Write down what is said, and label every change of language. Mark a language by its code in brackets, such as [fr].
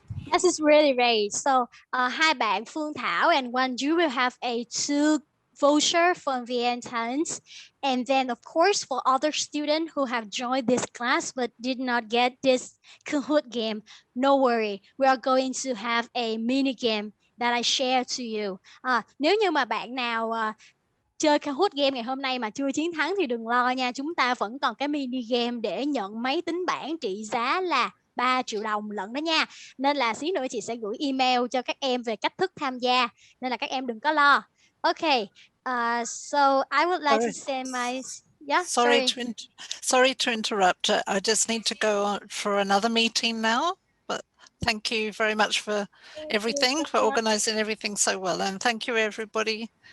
[en] This is really great. So [vi] hai bạn [en] Phương Thảo and Yuan, you will have a 2 voucher from VNTalent. And then of course for other students who have joined this class but did not get this Kahoot game, no worry. We are going to have a mini game that I share to you. [vi] Nếu như mà bạn nào chơi Kahoot game ngày hôm nay mà chưa chiến thắng thì đừng lo nha. Chúng ta vẫn còn cái mini game để nhận máy tính bảng trị giá là 3 triệu đồng lận đó nha. Nên là xíu nữa chị sẽ gửi email cho các em về cách thức tham gia. Nên là các em đừng có lo. Okay. [en] So I would like to send my... Yeah, sorry to interrupt. I just need to go on for another meeting now. But thank you very much for everything, for organizing everything so well. And thank you, everybody.